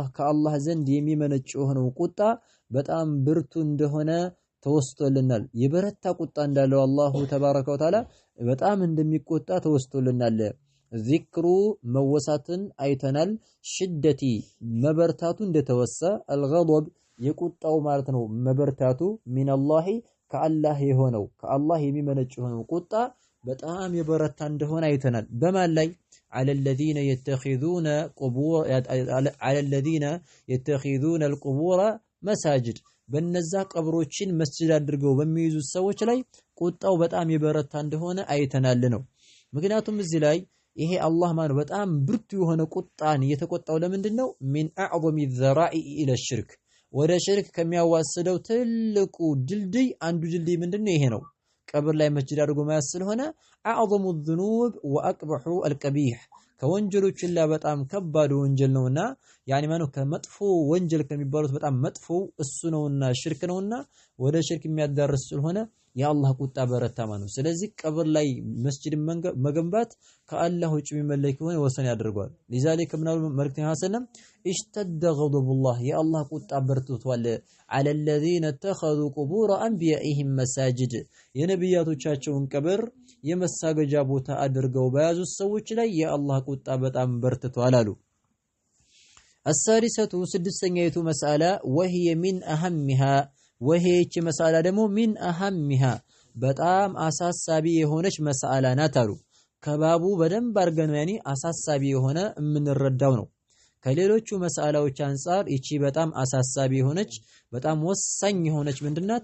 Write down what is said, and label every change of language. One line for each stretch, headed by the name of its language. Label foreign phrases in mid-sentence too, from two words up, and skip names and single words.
Amharic: ከአላህ ዘንድ የሚመነጭ የሆነው ቁጣ በጣም ብርቱ እንደሆነ ተወስቶልናል። የበረታ ቁጣ እንዳለው አላሁ ተባረከ ወተዓላ በጣም እንደሚቆጣ ተወስቶልናል። ዚክሩ መወሳትን አይተናል። ሽደቲ መበርታቱ እንደተወሳ አልገضብ የቁጣው ማለት ነው መበርታቱ ሚነላህ ከአላህ የሆነው ከአላህ የሚመነጭ የሆነው ቁጣ በጣም የበረታ እንደሆነ አይተናል። በማን ላይ?
Arabic: على الذين يتخذون القبور مساجد
Amharic: በነዛ ቀብሮችን መስጂድ አድርገው በሚይዙ ሰዎች ላይ ቁጣው በጣም የበረታ እንደሆነ አይተናል ነው። ምክንያቱም እዚህ ላይ ይሄ አላህ ማለት በጣም ብርቱ የሆነ ቁጣን የተቆጣው ለምንድን ነው?
Arabic: من أعظم الذرائع الى الشرك
Amharic: ወደ ሽርክ ከሚያዋስደው ትልቁ ድልድይ አንዱ ድልድይ ምንድነው? ይሄ ነው። ቀብር ላይ መስጂድ አድርጎ ማያስ ስለሆነ
Arabic: أعظم الذنوب واقبح القبيح
Amharic: ከወንጀሎች ሁላ በጣም ከባድ ወንጀል ነውና ያኒ ማነው ከመጥፎ ወንጀል ከሚባሉት በጣም መጥፎ እሱ ነውና ሽርክ ነውና ወደ ሽርክ የሚያዳርስ ስለሆነ የአላህ ቁጣ በረታ ማለት ነው። ስለዚህ ቀብር ላይ መስጂድ መገንባት ከአላህ ውጭ የሚመለክ ከሆነ ወሰን ያደርገዋል። لذلك ምናሉ መልእክተኛው ሰለም
Arabic: اشتد غضب الله
Amharic: የአላህ ቁጣ በርትቷል
Arabic: على الذين اتخذوا قبور انبيائهم مساجد
Amharic: የነብያቶቻቸውን ቀብር የመሳገጃ ቦታ አድርገው በያዙ ሰዎች ላይ የአላህ ቁጣ በጣም በርትቷል አሉ። السادسة سدستኛይቱ መስአላ
Arabic: وهي من أهمها
Amharic: ወሄች መስአላ ደግሞ
Arabic: من أهمها
Amharic: በጣም አሳሳቢ የሆነች መስአላ ናት አሉ። ከባቡ በደንብ አርገን ያኒ አሳሳቢ የሆነ የምንረዳው ነው። ከሌሎቹ መስአላዎች አንፃር እቺ በጣም አሳሳቢ የሆነች በጣም ወሳኝ የሆነች ምንድናት?